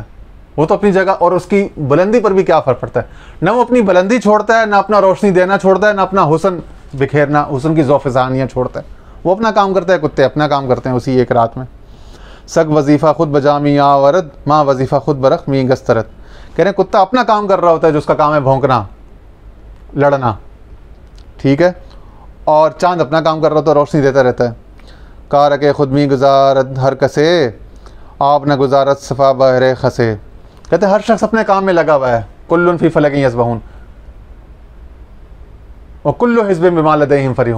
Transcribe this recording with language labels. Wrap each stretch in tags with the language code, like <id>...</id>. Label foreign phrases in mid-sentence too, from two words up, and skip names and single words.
<ur>وہ تو اپنی جگہ، اور اس کی بلندی پر بھی کیا فرق پڑتا ہے؟ نہ وہ اپنی بلندی چھوڑتا ہے، نہ اپنا روشنی دینا چھوڑتا ہے، نہ اپنا حسن بکھیرنا، حسن کی ذوفزانیاں چھوڑتا ہے. وہ اپنا کام کرتا ہے، کتے اپنا کام کرتے ہیں اسی ایک رات میں.</ur> <fa>سگ وظیفہ خود بجامی آ ورد ماں وظیفہ خود برخ می گسترت.</fa> <ur>کہہ رہے ہیں کتا اپنا کام کر رہا ہوتا ہے جو اس کا کام ہے بھونکنا، لڑنا. ٹھیک ہے، اور چاند اپنا کام کر رہا ہوتا ہے، روشنی دیتا رہتا ہے.</ur> <fa>کار کے خود می گزارت ہر کسے آپ نہ گزارت صفا بہر خسے.</fa> <ur>کہتے ہیں ہر شخص اپنے کام میں لگا ہوا ہے.</ur> <ar>کل فی فلک یسبحون وکل حزب بما لدیہم فرحون.</ar>